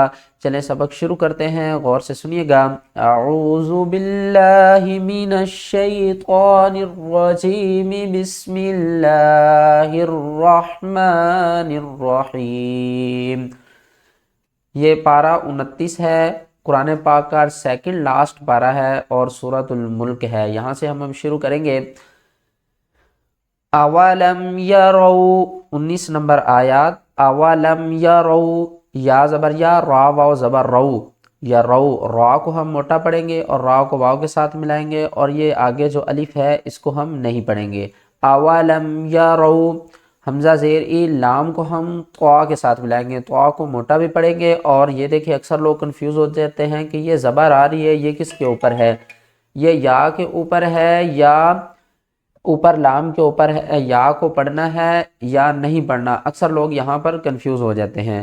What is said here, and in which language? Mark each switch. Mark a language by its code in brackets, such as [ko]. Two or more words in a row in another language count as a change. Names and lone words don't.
[ur] چلیں سبق شروع کرتے ہیں، غور سے سنیے گا۔ [ar] اعوذ باللہ من الشیطان الرجیم، بسم اللہ الرحمن الرحیم۔ [ur] یہ پارہ 29 ہے، قرآن پاک کا [en] second last [ur] پارہ ہے اور سورۃ الملک ہے۔ یہاں سے ہم شروع کریں گے۔ [ar] اولم یروا، [ur] 19 نمبر آیات۔ [ar] اولم یروا، [ur] یا زبر یا، را واو زبر رو، یا رو، را کو ہم موٹا پڑھیں گے اور را کو واو کے ساتھ ملائیں گے، اور یہ آگے جو الف ہے اس کو ہم نہیں پڑھیں گے۔ [ar] اولم یروا، [ur] حمزہ زیر ای، لام کو ہم طا کے ساتھ ملائیں گے، طا کو موٹا بھی پڑھیں گے۔ اور یہ دیکھیں اکثر لوگ کنفیوز ہو جاتے ہیں کہ یہ زبر آ رہی ہے، یہ کس کے اوپر ہے، یہ یا کے اوپر ہے یا اوپر لام کے اوپر ہے، یا کو پڑھنا ہے یا نہیں پڑھنا، اکثر لوگ یہاں پر کنفیوز ہو جاتے ہیں۔